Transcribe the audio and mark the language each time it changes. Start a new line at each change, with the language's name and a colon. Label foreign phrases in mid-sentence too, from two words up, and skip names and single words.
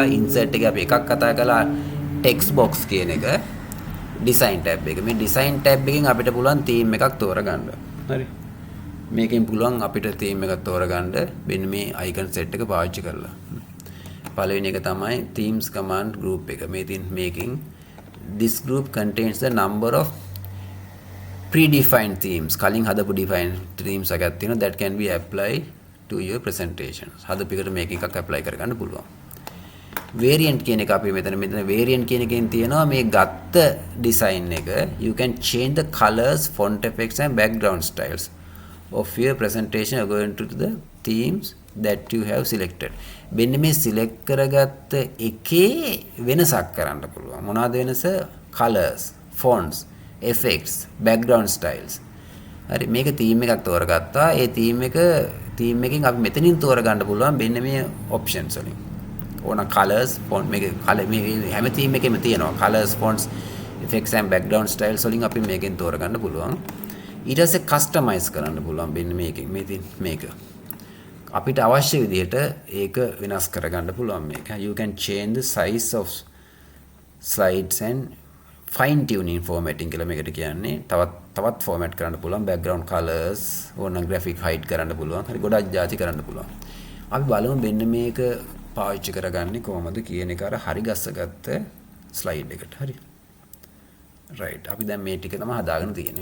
Sinhala: insert එකේ අපි එකක් කතා කළා
English: text box
Sinhala: කියන එක.
English: design tab
Sinhala: එක. මේ
English: design tab
Sinhala: එකෙන් අපිට පුළුවන් theme එකක් තෝරගන්න. හරි. මේකෙන් පුළුවන් අපිට theme එකක් තෝරගන්න මෙන්න මේ
English: icon set
Sinhala: එක පාවිච්චි කරලා. පළවෙනි එක තමයි
English: themes command group
Sinhala: එක. මේ තියෙන මේකෙන්
English: this group contains the number of predefined themes.
Sinhala: කලින් හදපු
English: defined themes
Sinhala: එකක් තියෙනවා
English: that can be applied to your presentations.
Sinhala: හදපු එකට මේක එකක් apply කරගන්න පුළුවන්. variant කියන එක අපි මෙතන variant කියන එකෙන් තියෙනවා මේ ගත්ත design එක
English: you can change the colors, font effects and background styles of your presentation according to the themes that you have selected.
Sinhala: මෙන්න මේ select කරගත්ත එකේ වෙනසක් කරන්න පුළුවන්. මොනවාද වෙනස?
English: colors, fonts, effects, background styles.
Sinhala: හරි මේක theme එකක් තෝරගත්තා. ඒ theme එකෙන් අපි මෙතනින් තෝරගන්න පුළුවන් මෙන්න මේ options වලින්. ඕන
English: colors, font
Sinhala: මේක color මේ හැම theme එකෙම තියෙනවා
English: colors, fonts, effects and background styles
Sinhala: වලින් අපි මේකෙන් තෝරගන්න පුළුවන්. ඊට පස්සේ customize කරන්න පුළුවන් මෙන්න මේකෙන්. මේ ඉතින් මේක අපිට අවශ්‍ය විදිහට ඒක වෙනස් කරගන්න පුළුවන් මේක.
English: You can change the size of slides and fine tuning formatting
Sinhala: කියලා මේකට කියන්නේ. තවත් format කරන්න පුළුවන්,
English: background colors
Sinhala: ඕන
English: graphic height
Sinhala: කරන්න පුළුවන්. හරි ගොඩක් ಜಾති කරන්න පුළුවන්. අපි බලමු මෙන්න මේක පාවිච්චි කරගන්නේ කොහොමද කියන එක අර හරි ගස්සගත්ත slide එකට. හරි. right. අපි දැන් මේ ටික තමයි හදාගෙන තියෙන්නේ.